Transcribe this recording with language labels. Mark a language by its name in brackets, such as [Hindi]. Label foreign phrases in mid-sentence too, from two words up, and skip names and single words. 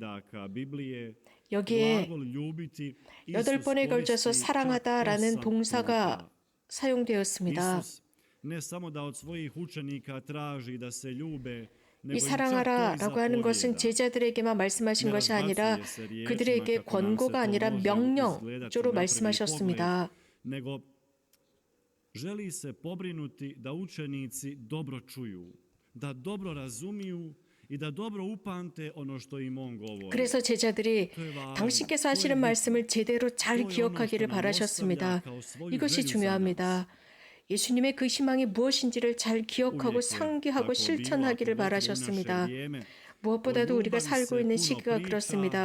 [Korean] 여기에 8번에 걸쳐서 사랑하다라는 동사가 사용되었습니다. 이 사랑하라라고 하는 것은 제자들에게만 말씀하신 것이 아니라 그들에게 권고가 아니라 명령조로 말씀하셨습니다. [Croatian] Želi se pobrinuti da učenici dobro čuju, da dobro razumiju i da dobro upamte ono što im on govori. [Korean] 그래서 제자들이 당신께서 하시는 말씀을 제대로 잘 기억하기를 바라셨습니다. 이것이 중요합니다. 예수님의 그 희망이 무엇인지를 잘 기억하고 상기하고 실천하기를 바라셨습니다. 무엇보다도 우리가 살고 있는 시기가 그렇습니다.